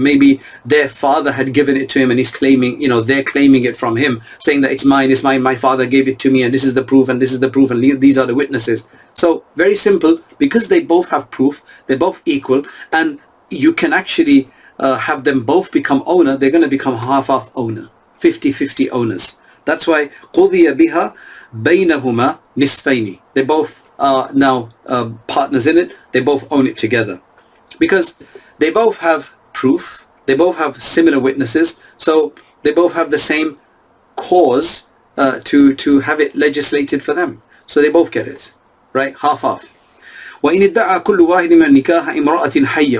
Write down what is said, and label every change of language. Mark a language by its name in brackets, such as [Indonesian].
[English] Maybe their father had given it to him and he's claiming, they're claiming it from him, saying that it's mine, my father gave it to me and this is the proof and this is the proof and these are the witnesses. So very simple, because they both have proof, they're both equal, and you can actually have them both become owner. They're going to become half owner, 50-50 owners. That's why [Arabic] قُضِيَ بِهَا بَيْنَهُمَا نِصْفَيْنِ. [English] They both are now partners in it. They both own it together. Because they both have proof. They both have similar witnesses. So they both have the same cause to have it legislated for them. So they both get it. Right? Half. [Arabic] وَإِنِ ادَّعَى كُلُّ وَاحِدٍ مِنَ النِّكَاحِ إِمْرَأَةٍ حَيَّةٍ.